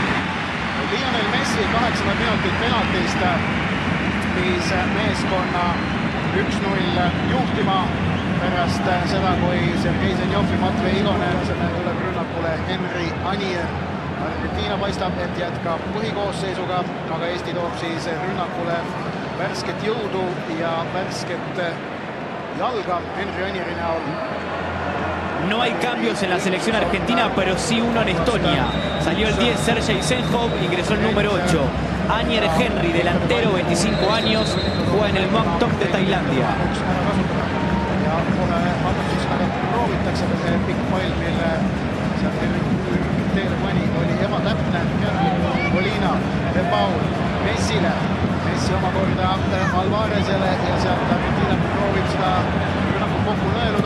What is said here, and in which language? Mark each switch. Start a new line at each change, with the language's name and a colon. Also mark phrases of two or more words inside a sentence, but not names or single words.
Estonian: Lionel Messi 8 minutit penaltist viis meeskonna 1-0 juhtima pärast seda, kui Sergei Zenjovi Matvei Igonen asemel tuleb rünnakule Henry Anier. Argentiina paistab, et jätkab põhikoosseisuga, aga Eesti toob siis rünnakule värsket jõudu ja värsket jalga Henry Anieri näol.
Spanish: No hay cambios en la selección argentina, pero sí uno en Estonia. Salió el 10 Sergei Zenjov, ingresó el número 8. Anier Henry, delantero, 25 años, juega en el Muangthong de Tailandia.
Estonian: Ja kohe siis proovitakse see pikk pall, mille sealt teele pani, oli ebatäpne. Molina, De Paul, Messile. Messi omakorda Alvarezele ja sealt Argentiina proovib seda rünnakut kokku nõeluda.